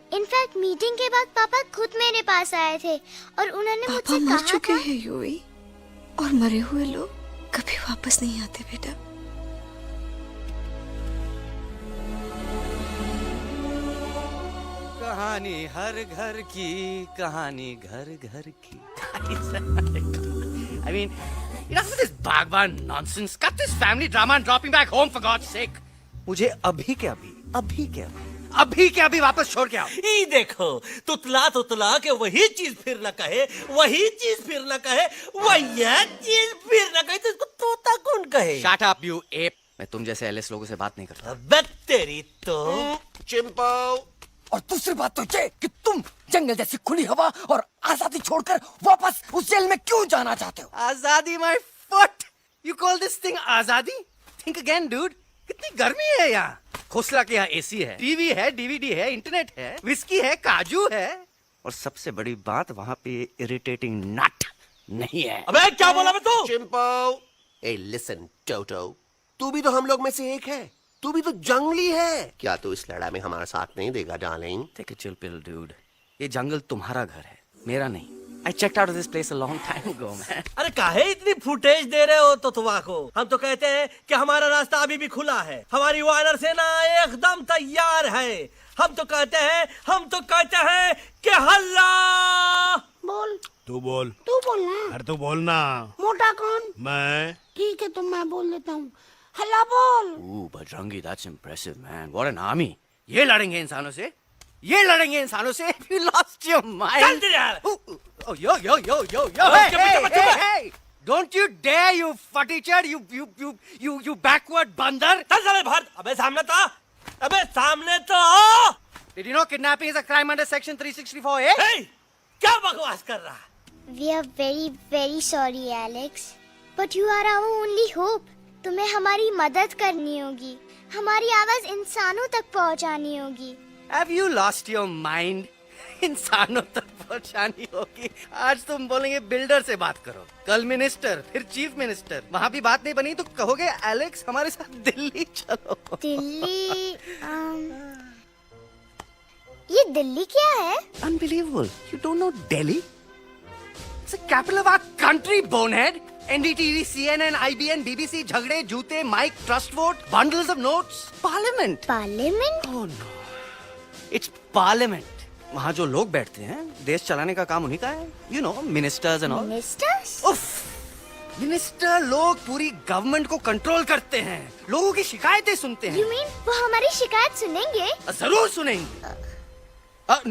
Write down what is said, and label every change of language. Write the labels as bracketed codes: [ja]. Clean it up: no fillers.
[hi] In fact meeting के बाद पापा खुद मेरे पास आए थे और उन्होंने मुझसे कहा मर चुके था। हैं यूवी, और मरे हुए लोग कभी वापस नहीं आते बेटा। कहानी हर घर की, कहानी घर घर की। [en] I mean, enough of this Bhagwan nonsense. Cut this family drama and drop me back home for God's sake. [hi] मुझे अभी के अभी वापस छोड़ के आओ। ई देखो, तुतला के वही चीज फिर न कहे, वही चीज फिर न कहे, वही चीज फिर न कहे, तो इसको तोता कौन कहे? [en] Shut up, you ape. [hi] मैं तुम जैसे एलिस लोगों से बात नहीं करता। अबे तेरी तो। चिंपो। और दूसरी बात तो ये कि तुम जंगल जैसी खुली हवा और आजादी छोड़कर वापस उस जेल में क्यों जाना चाहते हो? [en] आजादी my foot. You call this thing आजादी? Think again, dude. [hi] कितनी गर्मी है यहाँ। खोसला के यहाँ एसी है, टीवी है, डीवीडी है, इंटरनेट है, विस्की है, काजू है, और सबसे बड़ी बात वहाँ पे इरिटेटिंग नट नहीं है। अबे क्या बोला मैं तू? चिंपो। ए लिसन टोटो, तू भी तो हम लोग में से एक है। तू भी तो जंगली है। क्या तू इस लड़ाई में हमारा साथ नहीं देगा darling? [en] Take a chill pill, dude. [hi] ये जंगल तुम्हारा घर है, मेरा नहीं। [en] I checked out of this place a long time ago, man. [hi] अरे काहे इतनी फुटेज दे रहे हो तो तुवा को? हम तो कहते हैं कि हमारा रास्ता अभी भी खुला है, हमारी वानर सेना एकदम तैयार है। हम तो कहते हैं कि हल्ला। बोल। तू बोल। तू बोलना। अरे तू बोलना। मोटा कौन? मैं। ठीक है, तो मैं बोल लेता हूँ। हल्ला बोल। [en] Ooh, Bajrangi, that's impressive, man. What an army. [hi] ये लड़ेंगे इंसानों से? ये लड़ेंगे इंसानों से? [en] You lost your mind. [hi] चल दे यार। [en] Oh, yo. Hey! Don't you dare, you fatty chad, you backward बंदर! [hi] चल साले बाहर। अबे सामने तो आओ। [en] Did you know kidnapping is a crime under section 364A? [hi] Hey! क्या बकवास कर रहा है? [en] We are very very sorry, Alex. But you are our only hope. [hi] तुम्हें हमारी मदद करनी होगी, हमारी आवाज इंसानों तक पहुंचानी होगी। [en] Have you lost your mind? [hi] इंसानों तक पहुंचानी होगी। आज तुम बोलेंगे बिल्डर से बात करो, कल मिनिस्टर, फिर चीफ मिनिस्टर। वहाँ भी बात नहीं बनी तो कहोगे एलेक्स हमारे साथ दिल्ली चलो। दिल्ली ये दिल्ली क्या है? [en] Unbelievable. You don't know Delhi? It's the capital of our country, bonehead. NDTV, CNN, IBN, BBC, [hi] झगड़े, जूते, [en] Mic, trust vote, bundles of notes, parliament. [hi] Parliament? [en] Oh no. It's parliament. [hi] वहाँ जो लोग बैठते हैं, देश चलाने का काम उन्हीं का है। [en] You know, ministers and all. [hi] Ministers? उफ! मिनिस्टर लोग पूरी गवर्नमेंट को कंट्रोल करते हैं, लोगों की शिकायतें सुनते हैं। [en] You mean [hi] वो हमारी शिकायत सुनेंगे? जरूर सुनेंगे।